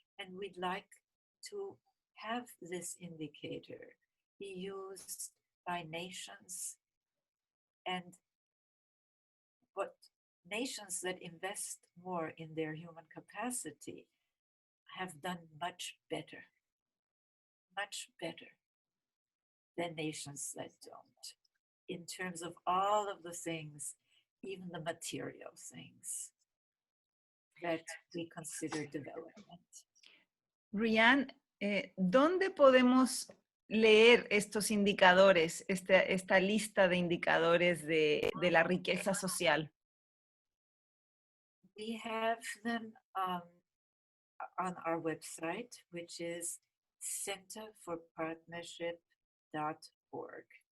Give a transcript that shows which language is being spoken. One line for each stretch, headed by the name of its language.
English: And we'd like to have this indicator be used by nations, and what nations that invest more in their human capacity have done much better than nations that don't, in terms of all of the things, even the material things that we consider development.
Spanish: Riane, ¿dónde podemos leer estos indicadores, esta lista de indicadores de la riqueza social?
English: We have them on our website, which is centerforpartnership.org.